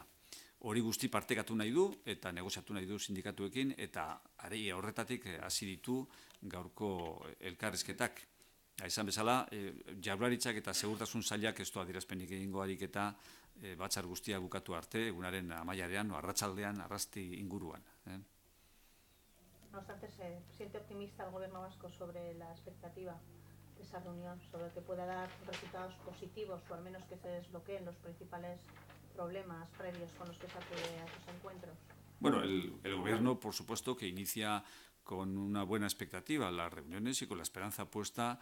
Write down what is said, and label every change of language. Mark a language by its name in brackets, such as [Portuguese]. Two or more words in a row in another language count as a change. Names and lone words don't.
[Basque] Hori guzti partekatu nahi du eta negoziatu nahi du sindikatuekin eta areia horretatik hasi ditu gaurko elkarrizketak. Esan bezala, Jaurlaritzak eta Segurtasun Sailak ez du adierazpenik egingo ariketa batzar guztia bukatu arte, egunaren amaiarean, arratsaldean, arrasti inguruan. [Spanish] No obstante, ¿se siente optimista el Gobierno vasco sobre la expectativa de esa reunión, sobre que pueda dar resultados positivos o al menos que se desbloqueen los principales problemas previos con los que se acude a esos encuentros? Bueno, el Gobierno, por supuesto, que inicia con una buena expectativa las reuniones y con la esperanza puesta